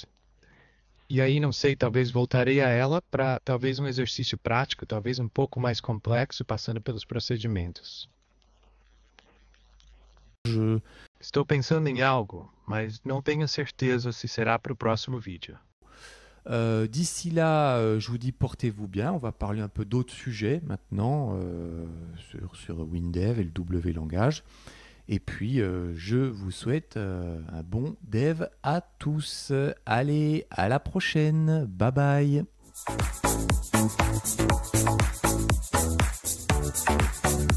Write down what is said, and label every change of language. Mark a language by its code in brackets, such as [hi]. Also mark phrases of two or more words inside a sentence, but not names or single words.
[pt] E aí, não sei, talvez voltarei a ela para talvez um exercício prático, talvez um pouco mais complexo, passando pelos procedimentos. Estou pensando em algo, mas não tenho certeza se será para o próximo vídeo. [fr] D'ici là, je vous dis portez-vous bien. On va parler un peu d'autres sujets maintenant sur WinDev et le W langage. Et puis, je vous souhaite un bon dev à tous. Allez, à la prochaine. Bye bye.